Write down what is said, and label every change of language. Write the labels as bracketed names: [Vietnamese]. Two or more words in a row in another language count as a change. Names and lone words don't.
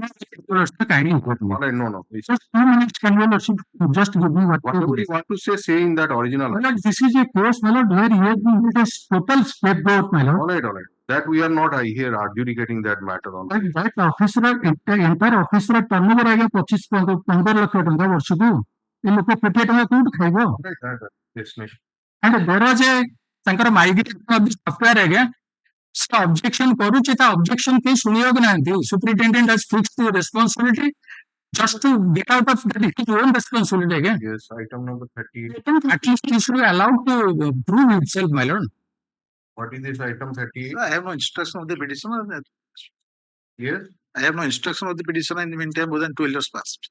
[English] kindly quote me. All right, no. It's Just 2 minutes, can your lordship just give me what whatever you want to say in that original. My lord, this is a case, my lord, where he has been made as total scapegoat, my lord. All right. That we are not here adjudicating that matter on. That officer, entire officer turnover [Odia] ଆଜ୍ଞା 15 ଲକ୍ଷ ଟଙ୍କା ବର୍ଷକୁ ଏ ଲୋକ କୋଟିଏ ଟଙ୍କା କୋଉଠୁ ଖାଇବ? [English] Right. Yes, Nish. And there was a ତାଙ୍କର migration of software [Odia] ଆଜ୍ଞା ସେ ଅବଜେକ୍ସନ କରୁଛି ତା ଅବଜେକ୍ସନ କେହି ଶୁଣିବାକୁ ନାହାନ୍ତି [English] ସୁପରିଟେଣ୍ଡେଣ୍ଟ has fixed the responsibility just to get out of that his own responsibility again. Yes, item number 38. At least he should be allowed to prove himself, my lord. What is this item 38? I have no instruction of the petitioner. Yes, I have no instruction of the petitioner. In the meantime, more than 12 years passed.